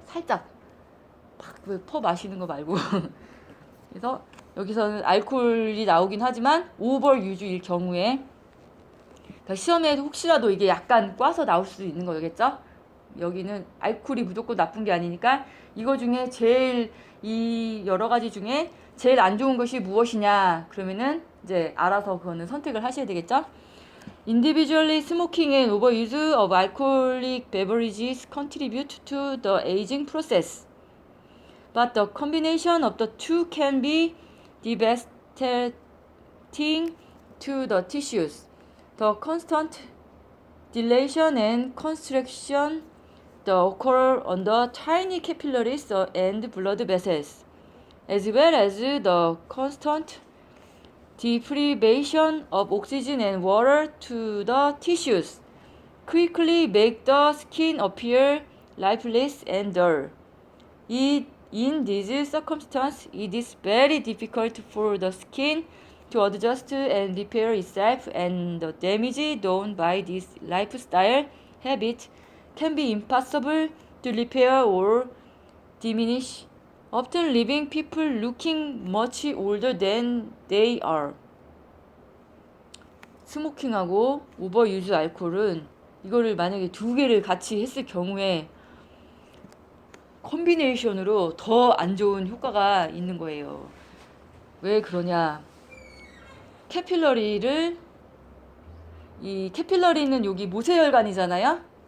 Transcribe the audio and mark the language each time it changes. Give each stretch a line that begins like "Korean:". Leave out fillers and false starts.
Korean: 살짝 막 퍼 마시는 거 말고. 그래서 여기서는 알코올이 나오긴 하지만 오버 유즈일 경우에, 그러니까 시험에 혹시라도 이게 약간 꽈서 나올 수도 있는 거겠죠. 여기는 알코올이 무조건 나쁜 게 아니니까 이거 중에 제일, 이 여러 가지 중에 제일 안 좋은 것이 무엇이냐 그러면은 이제 알아서 그거는 선택을 하셔야 되겠죠.
English: Individually, smoking and overuse of alcoholic beverages contribute to the aging process, but the combination of the two can be devastating to the tissues. The constant dilation and constriction that occur on the tiny capillaries and blood vessels, as well as the constant deprivation of oxygen and water to the tissues, quickly make the skin appear lifeless and dull. In these circumstances, it is very difficult for the skin to adjust and repair itself, and the damage done by this lifestyle habit can be impossible to repair or diminish, often leaving people looking much older than they are.
Korean: 스모킹하고 오버유즈 알코올은 이거를 만약에 두 개를 같이 했을 경우에 콤비네이션으로 더 안 좋은 효과가 있는 거예요. 왜 그러냐? 캐필러리를, 이 캐필러리는 여기 모세혈관이잖아요.